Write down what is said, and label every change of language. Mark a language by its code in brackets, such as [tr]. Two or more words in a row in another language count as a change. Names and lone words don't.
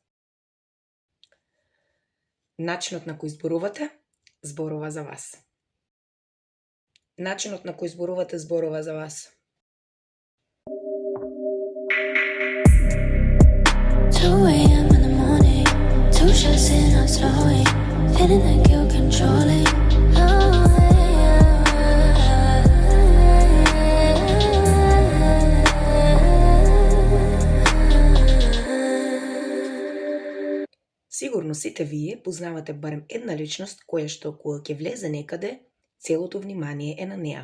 [mk] Начинот на кој зборувате, зборува за вас. Начинот на кој зборувате, зборува за вас. [en] 2 a.m. in the morning, 2 shots in, I'm slowing, feeling like you're controlling. [mk] Сигурно сите вие познавате барем една личност која што кога ќе влезе некаде, целото внимание е на неа.